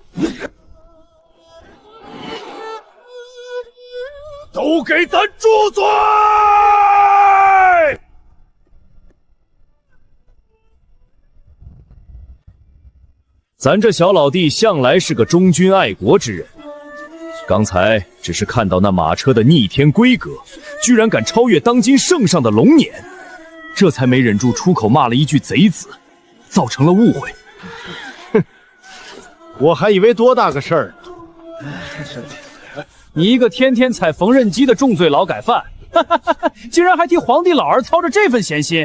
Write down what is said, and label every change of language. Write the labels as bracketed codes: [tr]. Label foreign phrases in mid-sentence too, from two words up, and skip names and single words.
[zh] 都給咱住嘴！咱這小老弟向來是個忠君愛國之人，剛才只是看到那馬車的逆天規格，居然敢超越當今聖上的龍年，這才沒忍住出口罵了一句賊子，造成了誤會。哼，我還以為多大個事兒呢，你一個天天踩縫紉機的重罪勞改犯，竟然還替皇帝老兒操着這份閒心，